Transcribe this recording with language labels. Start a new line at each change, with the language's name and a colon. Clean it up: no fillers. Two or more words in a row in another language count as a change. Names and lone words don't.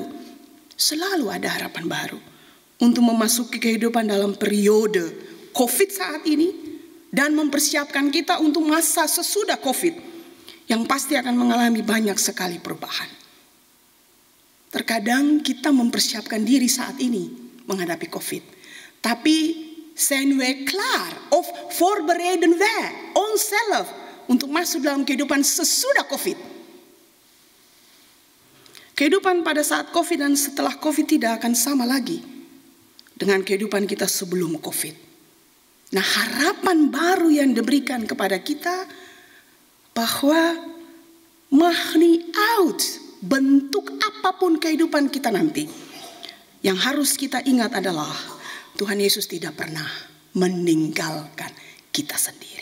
Indonesian: Selalu ada harapan baru untuk memasuki kehidupan dalam periode COVID saat ini dan mempersiapkan kita untuk masa sesudah COVID yang pasti akan mengalami banyak sekali perubahan. Terkadang kita mempersiapkan diri saat ini menghadapi COVID, tapi
Dutch: zijn we klaar of voorbereiden wij onszelf
Indonesian: untuk masuk dalam kehidupan sesudah COVID. Kehidupan pada saat COVID dan setelah COVID tidak akan sama lagi dengan kehidupan kita sebelum COVID. Nah, harapan baru yang diberikan kepada kita bahwa mahni out, bentuk apapun kehidupan kita nanti, yang harus kita ingat adalah Tuhan Yesus tidak pernah meninggalkan kita sendiri.